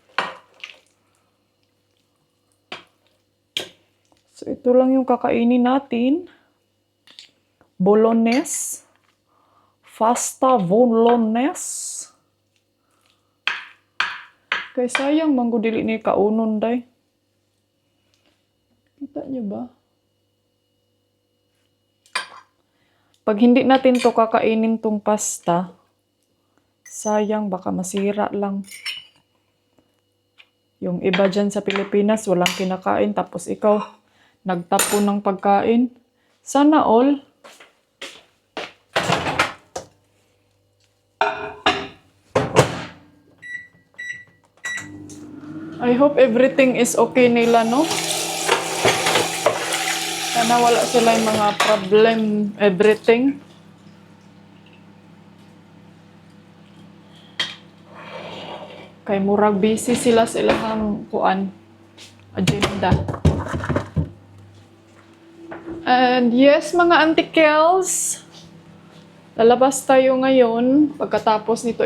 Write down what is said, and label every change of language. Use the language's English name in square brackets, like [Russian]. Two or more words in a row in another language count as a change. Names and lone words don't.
[Filipino] So, ito lang yung kakainin natin. Bolognese. Pasta bolognese. [Cebuano] Kay sayang manggo dili ni kaunon day. [Filipino] Kita niyo ba? Pag hindi natin to kakainin tong pasta, sayang baka masira lang. Yung iba dyan sa Pilipinas walang kinakain tapos ikaw nagtapon ng pagkain. Sana all. [English] I hope everything is okay nila, no? [Filipino] Sana wala sila yung mga problem, everything. [Cebuano] Kay murag busy sila sa ilang kuan, agenda. [English] And yes, [Filipino] mga Auntie Kels, lalabas tayo ngayon pagkatapos nito.